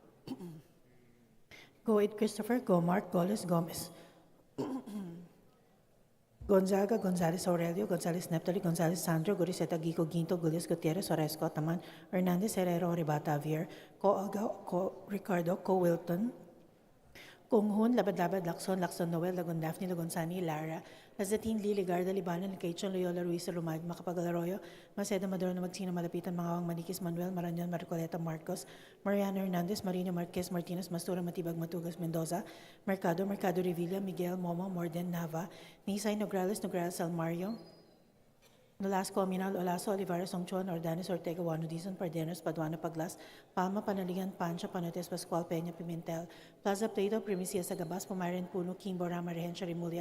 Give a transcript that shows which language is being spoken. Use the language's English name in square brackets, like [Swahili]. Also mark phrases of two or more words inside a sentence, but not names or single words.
[English] Goid Christopher, Gomark, Goles, Gomez, Gonzaga, Gonzales Aurelio, Gonzales Neptali, Gonzales Sandro, Goriseta Gico, Ginto, Gulias Gutierrez, Oresco, Taman, Hernandez, Herrero, Ribata, Avier, Co Alga, Co Ricardo, Co Wilton, Kunghun, Labad-Labad, Lacson, Lacson Noel, Lagon Daphne, Lagon Sani, Lara, Lazatin, Lili, Garda, Libanan, Kaichon, Loyola, Ruiz, Lumag, Macapagalaroyo, Maceda, Maduro, Magsino, Malapitan, Mangawang, Maniquis, Manuel, Marañon, Marcoleta, Marcos, Mariana Hernandez, Marino Marquez, Martinez, Mastura, Matibag, Matugas, Mendoza, Mercado, Mercado Revilla, Miguel, Momo, Morden, Nava, Nisay, Nograles, Nograles, Almario, Nolasco, Aminal, Olaso, Olivares, Ongchuan, Ordanes, Ortega, Wano, Dizon, Pardenos, Paduano, Paglas, Palma, Panaligan, Pancha, Panotes, Pascual, Peña, Pimentel, Plaza Plato, Primicia, Sagabas, Pumaren, Puno, Kimbo, Rama, Rehencia, Remulia,